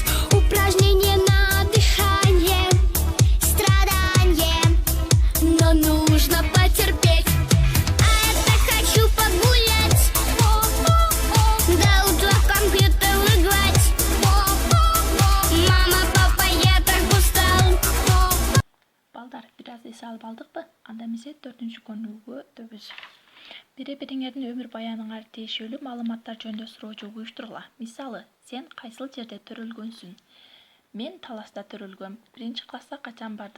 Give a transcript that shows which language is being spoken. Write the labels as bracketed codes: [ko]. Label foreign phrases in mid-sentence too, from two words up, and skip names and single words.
[ru] Упражнение на дыхание, страдание, но нужно потерпеть. А я так хочу погулять, до утра в компьютер играть. Мама, папа, я так устал. [ky] Балдар, бир аз эс алып алдыкпы? Анда эмесе 4 көнүгүүгө өтөбүз. Бири-бириңердин өмүр баяныңар тиешелүү маалыматтар жөнүндө суроочу уюштургула. Мисалы, сен кайсыл жерде төрөлгөнсүң? Мен Таласта төрөлгөм. 1 класска качан бардың?